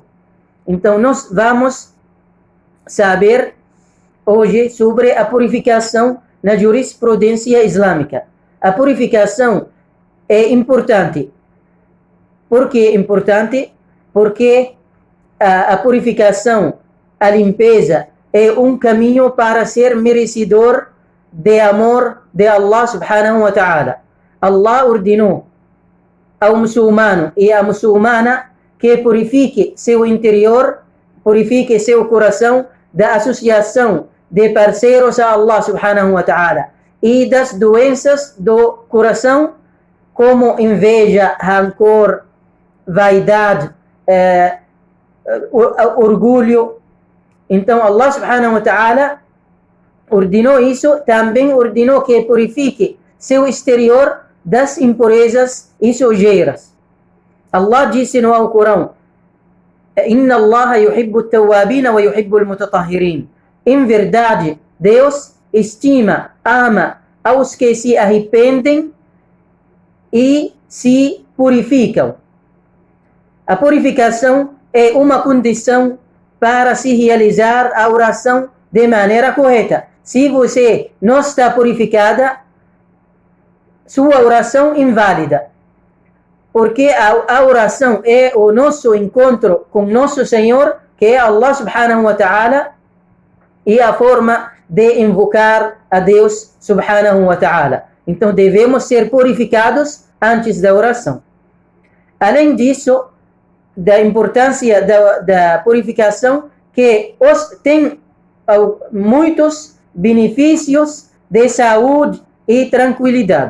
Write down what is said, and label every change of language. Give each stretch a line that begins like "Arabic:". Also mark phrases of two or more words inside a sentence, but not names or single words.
Portuguese: Então, nós vamos saber hoje sobre a purificação na jurisprudência islâmica. A purificação é importante. Por que é importante? Porque a purificação, a limpeza, é um caminho para ser merecedor de amor de Allah
Arabic: سبحانه وتعالى.
Portuguese: Allah ordenou ao muçulmano e à muçulmana que purifique seu interior, purifique seu coração da associação de parceiros a Allah
Arabic: سبحانه وتعالى
Portuguese: e das doenças do coração, como inveja, rancor, vaidade, orgulho. Então Allah
Arabic: سبحانه وتعالى
Portuguese: ordenou isso, também ordenou que purifique seu exterior das impurezas e sujeiras. Allah disse no Alcorão:
Arabic: إن الله يحب التوابين ويحب المتطهرين.
Portuguese: Em verdade, Deus estima, ama aos que se arrependem e se purificam. A purificação é uma condição para se realizar a oração de maneira correta. Se você não está purificada, sua oração é inválida. Porque a oração é o nosso encontro com nosso Senhor, que é Allah
Arabic: سبحانه وتعالى,
Portuguese: e a forma de invocar a Deus
Arabic: سبحانه وتعالى.
Portuguese: Então devemos ser purificados antes da oração. Além disso, da importância da purificação, que tem muitos benefícios de saúde e tranquilidade.